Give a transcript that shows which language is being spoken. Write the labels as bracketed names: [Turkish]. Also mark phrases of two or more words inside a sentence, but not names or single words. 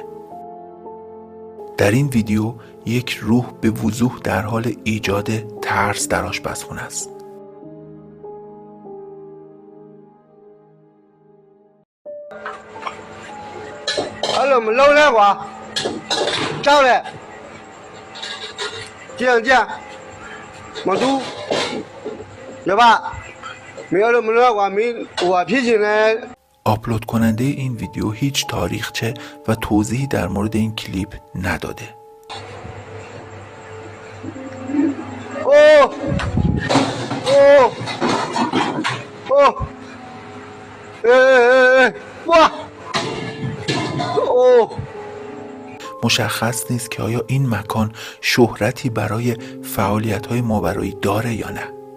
[Persian] در این ویدیو یک روح به وضوح در حال ایجاد ترس در آشپزخانه است. [Chinese] Hello， 我们老南瓜，上来，见，毛肚，要吧？没有了，我们南瓜没我脾气呢。 [Persian] آپلود کننده این ویدیو هیچ تاریخچه و توضیحی در مورد این کلیپ نداده. مشخص نیست که آیا این مکان شهرتی برای فعالیت‌های ماورایی داره یا نه.